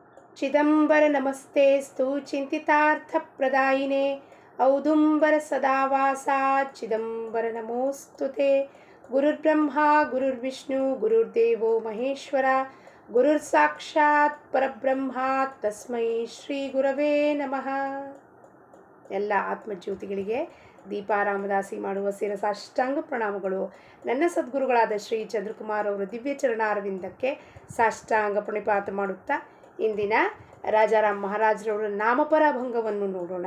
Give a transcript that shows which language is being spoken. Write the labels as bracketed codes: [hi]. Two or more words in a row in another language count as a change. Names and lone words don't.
[sa] ಚಿದಂಬರ ನಮಸ್ತೆಸ್ತು ಚಿಂತಿತಾರ್ಥಪ್ರದಾಯಿನೇ ಔದುಂಬರ ಸದಾವಾಸ ಚಿದಂಬರ ನಮೋಸ್ತುತೆ. ಗುರುರ್ಬ್ರಹ್ಮ ಗುರುರ್ವಿಷ್ಣು ಗುರುರ್ದೇವೋ ಮಹೇಶ್ವರ ಗುರುರ್ ಸಾಕ್ಷಾತ್ ಪರಬ್ರಹ್ಮ ತಸ್ಮೈ ಶ್ರೀ ಗುರವೇ ನಮಃ. [kn] ಎಲ್ಲ ಆತ್ಮಜ್ಯೋತಿಗಳಿಗೆ ದೀಪಾರಾಮದಾಸಿ ಮಾಡುವ ಸಾಷ್ಟಾಂಗ ಪ್ರಣಾಮಗಳು. ನನ್ನ ಸದ್ಗುರುಗಳಾದ ಶ್ರೀ ಚಂದ್ರಕುಮಾರ್ ಅವರ ದಿವ್ಯ ಚರಣಾರವಿಂದಕ್ಕೆ ಸಾಷ್ಟಾಂಗ ಪ್ರಣಿಪಾತ ಮಾಡುತ್ತಾ ಇಂದಿನ ರಾಜಾರಾಮ್ ಮಹಾರಾಜರವರ ನಾಮಪರ ಅಭಂಗವನ್ನು ನೋಡೋಣ.